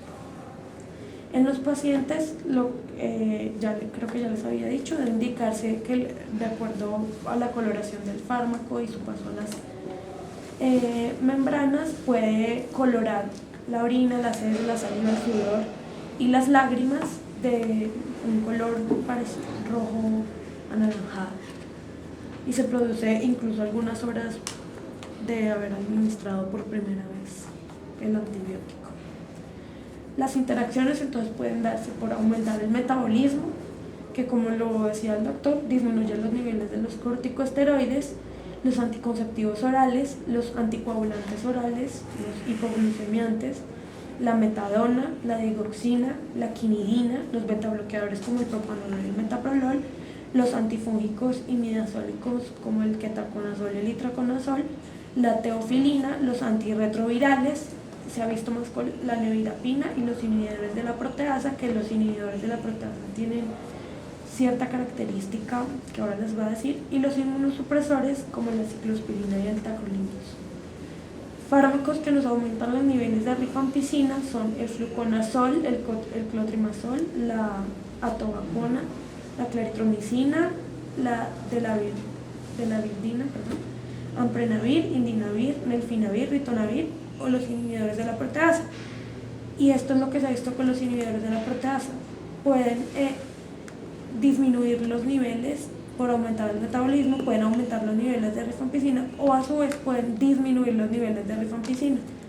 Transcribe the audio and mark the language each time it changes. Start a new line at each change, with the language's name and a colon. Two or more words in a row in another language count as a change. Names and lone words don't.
Spanish: En los pacientes, creo que ya les había dicho, debe indicarse que de acuerdo a la coloración del fármaco y su paso a las membranas puede colorar la orina, las heces, la saliva, el sudor y las lágrimas de un color parecido, rojo anaranjado, y se produce incluso algunas horas de haber administrado por primera vez el antibiótico. Las interacciones entonces pueden darse por aumentar el metabolismo, que como lo decía el doctor, disminuye los niveles de los corticosteroides, los anticonceptivos orales, los anticoagulantes orales, los hipoglucemiantes, la metadona, la digoxina, la quinidina, los betabloqueadores como el propanolol y el metaprolol, los antifúngicos imidazólicos como el ketoconazol y el itraconazol, la teofilina, los antirretrovirales. Se ha visto más con la nevirapina y los inhibidores de la proteasa, que los inhibidores de la proteasa tienen cierta característica que ahora les voy a decir, y los inmunosupresores como la ciclospirina y el tacrolimus. Fármacos que nos aumentan los niveles de rifampicina son el fluconazol, el clotrimazol, la atobacona, la claritromicina, la delavildina, amprenavir, indinavir, nelfinavir, ritonavir o los inhibidores de la proteasa. Y esto es lo que se ha visto con los inhibidores de la proteasa. Pueden disminuir los niveles por aumentar el metabolismo, pueden aumentar los niveles de rifampicina o a su vez pueden disminuir los niveles de rifampicina.